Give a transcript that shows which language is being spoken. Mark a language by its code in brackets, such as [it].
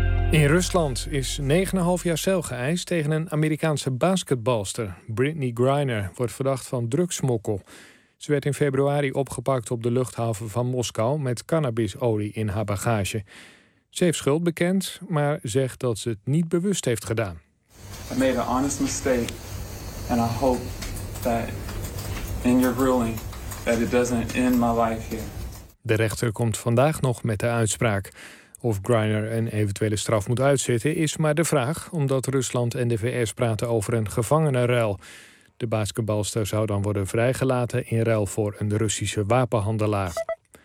[nl] In Rusland is 9,5 jaar cel geëist tegen een Amerikaanse basketbalster. Brittany Griner wordt verdacht van drugsmokkel. Ze werd in februari opgepakt op de luchthaven van Moskou met cannabisolie in haar bagage. Ze heeft schuld bekend, maar zegt dat ze het niet bewust heeft gedaan. [en] I made an honest mistake and I hope that in your ruling that it doesn't end my life here. [nl] De rechter komt vandaag nog met de uitspraak. Of Griner een eventuele straf moet uitzitten is maar de vraag, omdat Rusland en de VS praten over een gevangenenruil. De basketbalster zou dan worden vrijgelaten in ruil voor een Russische wapenhandelaar.